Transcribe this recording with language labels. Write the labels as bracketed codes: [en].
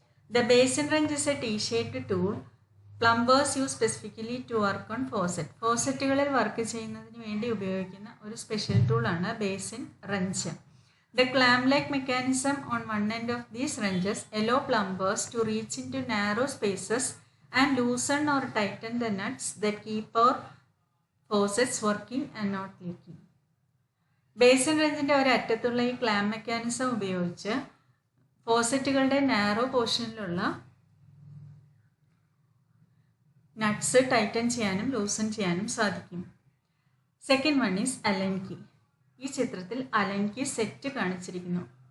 [en] The basin wrench is a T-shaped tool plumbers use specifically to work on faucet. [ml] ഫോസറ്റുകളിൽ work ചെയ്യുന്നതിന് വേണ്ടി ഉപയോഗിക്കുന്ന ഒരു special ടൂളാണ് basin wrench. [en] The clamp-like mechanism on one end of these wrenches allow plumbers to reach into narrow spaces and loosen or tighten the nuts that keep our faucets working and not leaking. [ml] Basin റെഞ്ചിൻ്റെ ഒരറ്റത്തുള്ള ഈ clamp mechanism ഉപയോഗിച്ച് ഫോസറ്റുകളുടെ narrow പോർഷനിലുള്ള nuts Titan ചെയ്യാനും ലൂസൺ ചെയ്യാനും സാധിക്കും. [en] Second one is Allen key. [ml] ഈ ചിത്രത്തിൽ Allen key set കാണിച്ചിരിക്കുന്നു.